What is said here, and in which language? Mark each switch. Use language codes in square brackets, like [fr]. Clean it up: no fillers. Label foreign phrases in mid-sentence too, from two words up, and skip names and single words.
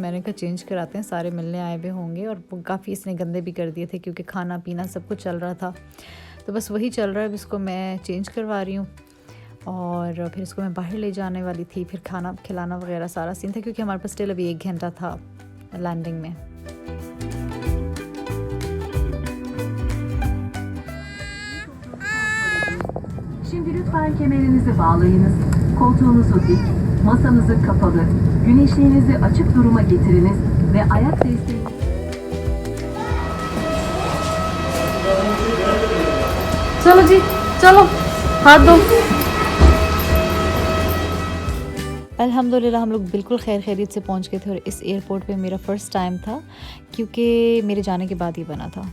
[hi] मैंने कहा चेंज कराते हैं, सारे मिलने आए हुए होंगे। और वो काफ़ी इसने गंदे भी कर दिए थे, क्योंकि खाना पीना सब कुछ चल रहा था। तो बस वही चल रहा है, अब इसको मैं चेंज करवा रही हूँ, और फिर इसको मैं बाहर ले जाने वाली थी। फिर खाना खिलाना वगैरह सारा सीन था, क्योंकि हमारे पास स्टिल अभी 1 घंटा था लैंडिंग में। [tr] Şimdi lütfen kemerinizi bağlayınız, koltuğunuzu dik, masanızı kapalı, güneşliğinizi açık duruma getiriniz ve ayak desteği... [hi] चलो जी, चलो हाथ दो। अल्हम्दुलिल्लाह हम लोग बिल्कुल खैर खैरियत से पहुंच गए थे। और इस एयरपोर्ट पे मेरा [en] first time [hi] था, क्योंकि मेरे जाने के बाद ही बना था।